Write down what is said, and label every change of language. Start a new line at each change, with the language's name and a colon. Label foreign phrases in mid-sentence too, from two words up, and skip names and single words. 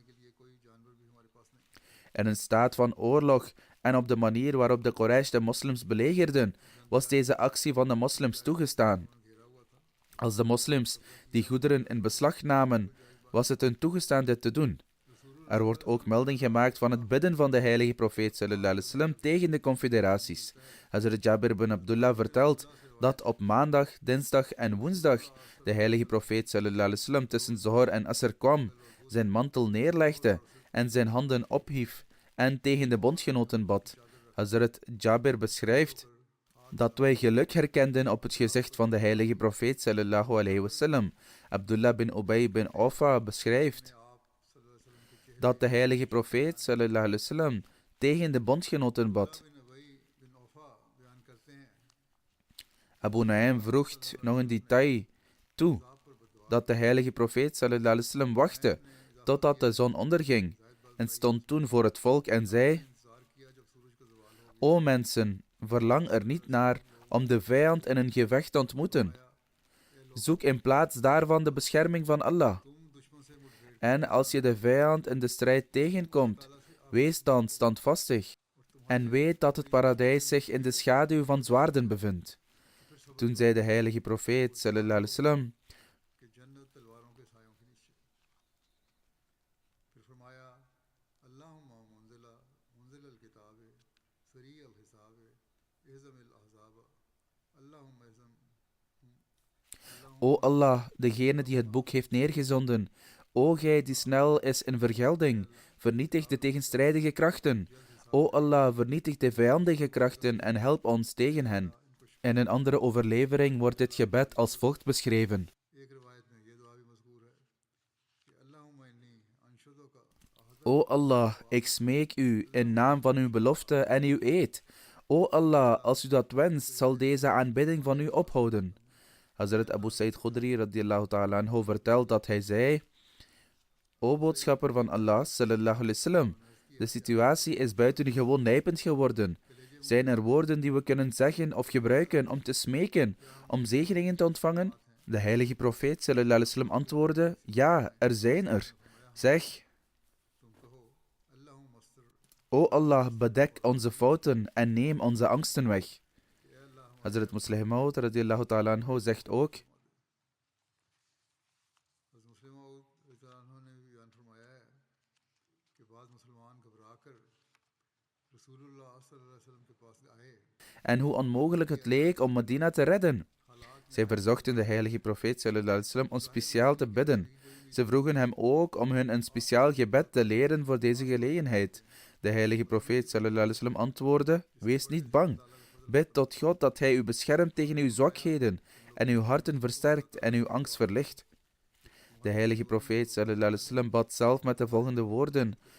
Dutch: In een staat van oorlog en op de manier waarop de Quraysh de moslims belegerden, was deze actie van de moslims toegestaan. Als de moslims die goederen in beslag namen, was het hun toegestaan dit te doen. Er wordt ook melding gemaakt van het bidden van de heilige profeet
Arabic: صلى الله عليه وسلم
Dutch: tegen de confederaties. Hazrat Jabir bin Abdullah vertelt dat op maandag, dinsdag en woensdag de heilige profeet
Arabic: صلى الله عليه وسلم
Dutch: tussen Zohar en Asr kwam, zijn mantel neerlegde en zijn handen ophief en tegen de bondgenoten bad. Hazrat Jabir beschrijft dat wij geluk herkenden op het gezicht van de heilige profeet
Arabic: صلى الله عليه وسلم.
Dutch: Abdullah bin Ubay bin Awfa beschrijft dat de heilige profeet
Arabic: صلى الله عليه وسلم
Dutch: tegen de bondgenoten bad. Abu Naim vroeg nog een detail toe, dat de heilige profeet
Arabic: صلى الله عليه وسلم
Dutch: wachtte totdat de zon onderging en stond toen voor het volk en zei: O mensen, verlang er niet naar om de vijand in een gevecht te ontmoeten. Zoek in plaats daarvan de bescherming van Allah. En als je de vijand in de strijd tegenkomt, wees dan standvastig en weet dat het paradijs zich in de schaduw van zwaarden bevindt. Toen zei de heilige profeet
Arabic: صلى الله عليه وسلم:
Dutch: O Allah, degene die het boek heeft neergezonden, o gij die snel is in vergelding, vernietig de tegenstrijdige krachten. O Allah, vernietig de vijandige krachten en help ons tegen hen. In een andere overlevering wordt dit gebed als volgt beschreven: O Allah, ik smeek u in naam van uw belofte en uw eed. O Allah, als u dat wenst, zal deze aanbidding van u ophouden. Hazrat Abu Sa'id Khudri
Arabic: رضي الله تعالى عنه
Dutch: vertelt dat hij zei: O boodschapper van Allah
Arabic: صلى الله عليه وسلم,
Dutch: de situatie is buitengewoon nijpend geworden. Zijn er woorden die we kunnen zeggen of gebruiken om te smeken, om zegeningen te ontvangen? De heilige profeet
Arabic: صلى الله عليه وسلم
Dutch: antwoordde: ja, er zijn er. Zeg: O Allah, bedek onze fouten en neem onze angsten weg. Hazrat Muslim Maud
Arabic: رضي الله تعالى عنه
Dutch: zegt ook: en hoe onmogelijk het leek om Medina te redden. Zij verzochten de heilige profeet
Arabic: صلى الله عليه وسلم
Dutch: om speciaal te bidden. Ze vroegen hem ook om hun een speciaal gebed te leren voor deze gelegenheid. De heilige profeet
Arabic: صلى الله عليه وسلم
Dutch: antwoordde: wees niet bang. Bid tot God dat hij u beschermt tegen uw zwakheden en uw harten versterkt en uw angst verlicht. De heilige profeet
Arabic: صلى الله عليه وسلم
Dutch: bad zelf met de volgende woorden: